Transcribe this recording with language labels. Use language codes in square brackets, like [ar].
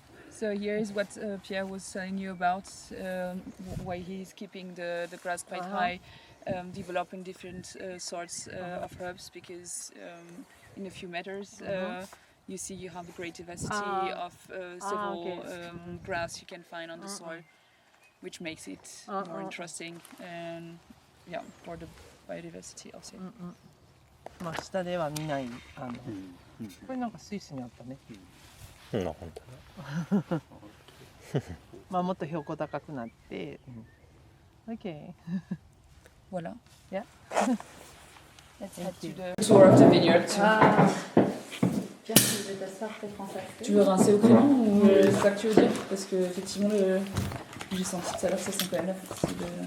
[en] So here is what Pierre was telling you about, why he's keeping the grass quite high, developing different sorts of herbs, because in a few meters you see you have a great diversity of several grass you can find on the soil, which makes it more interesting and for the biodiversity also. [ja] まあ下では見ないこれなんかスイスにあったね。本当だ。まあもっと標高高くなって、OK. [fr] Voilà. [en] Yeah. Let's head to the tour of the vineyard. [fr] Tu veux rincer au crayon ou c'est ça que tu veux dire? Parce que effectivement j'ai senti tout à l'heure ça sent quand même la partie de...